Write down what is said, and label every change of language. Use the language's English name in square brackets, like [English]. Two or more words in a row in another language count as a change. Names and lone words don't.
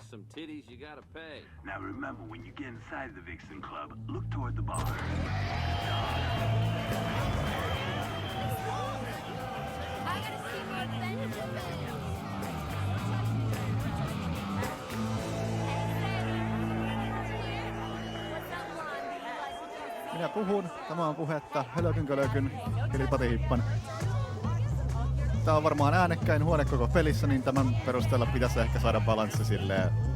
[English] some titties, you gotta pay. Now remember, when you get inside the Vixen Club, look toward the bar. I gotta see more Benjamin. [Finnish] Minä puhun, tämä on puhetta, hölökyn, kilipatihippan. Tää on varmaan äänekkäin huone koko pelissä, niin tämän perusteella pitäisi ehkä saada balanssi silleen.